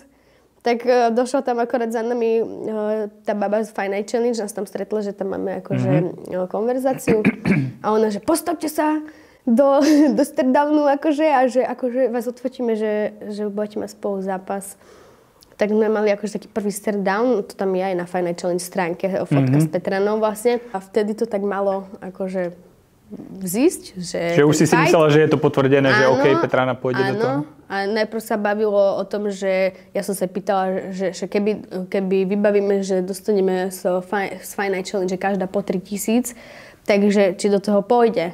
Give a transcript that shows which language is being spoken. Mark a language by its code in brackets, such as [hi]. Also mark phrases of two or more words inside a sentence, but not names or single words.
[sk] Tak došla tam akorát za nami tá baba z Fight Night Challenge, nás tam stretla, že tam máme akože konverzáciu. A ona, že postavte sa do stare-downu akože a že akože vás odfotíme, že budete mať spolu zápas. Tak sme mali akože taký prvý stare-down, to tam je aj na Fight Night Challenge stránke, fotka s Petranou vlastne. A vtedy to tak malo akože vzísť, že už si myslela, že je to potvrdené, že OK, Petrana pôjde do toho? A najprv sa bavilo o tom, že ja som sa pýtala, že keby vybavíme, že dostaneme z Fight Night Challenge každá po 3 000, takže či do toho pôjde.